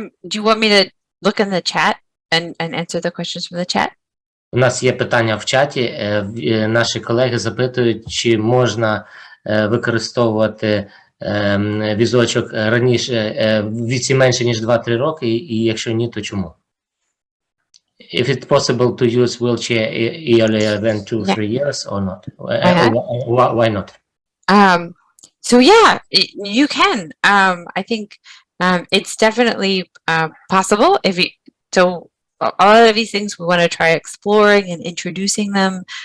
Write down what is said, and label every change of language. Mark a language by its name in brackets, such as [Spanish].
[English] Do you want me to look in the chat and answer the questions from the chat? [Ukrainian] У нас є питання в чаті. Наші колеги запитують, чи можна використовувати візочок раніше, в віці менше, ніж 2-3 роки, і якщо ні, то чому? [English] If it's possible to use wheelchair earlier than 2-3 years or not? Why not? So yeah, you can. I think it's definitely possible. So a lot of these things we want to try exploring and introducing them.